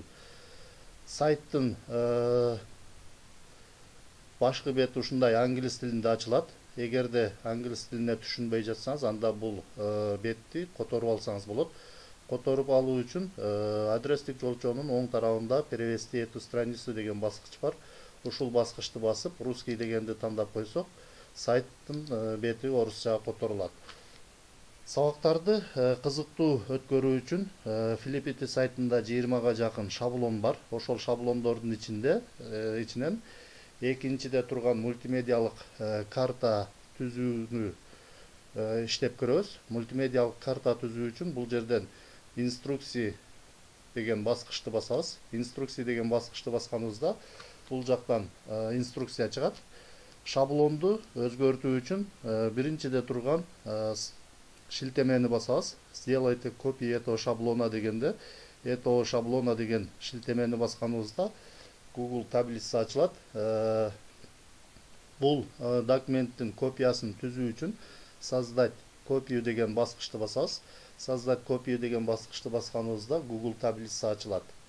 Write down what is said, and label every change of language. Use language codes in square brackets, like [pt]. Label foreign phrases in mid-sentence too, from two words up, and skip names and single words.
[ky] Сайттын башкы бети ушундай англис тилинде ачылат. Эгерде англис тилине түшүнбөй жатсаңыз, анда бул бетти которуп алсаңыз болот. Которуп алуу үчүн адрестик жолчонун оң тарабында [ru] перевести эту страницу [ky] деген баскыч бар. Ушул баскычты басып, русский дегенди тандап койсок, сайттын бети орусчага которулат. Сабактарды кызыктуу өткөрүү үчүн Филиппити сайтында 20га жакын шаблон бар. Ошол шаблондордун ичинен экинчиде турган мультимедиалык карта түзүүнү иштеп көрөбүз. Мультимедиалык карта түзүү үчүн бул жерден инструкция деген баскычты басабыз. Инструкция деген баскычты басканыбызда бул жактан инструкция чыгат. Шаблонду өзгөртүү үчүн биринчиде турган шилтемени басабыз. [ru] Сделайте копию этого шаблона [ky] дегенде, [ru] этого шаблона [ky] деген шилтемени басканыбызда Google таблица ачылат. Бул документтин копиясын түзүү үчүн [ru] создать копию [ky] деген баскычты басабыз. [ru] Создать копию [ky] деген баскычты басканыбызда Google таблица ачылат.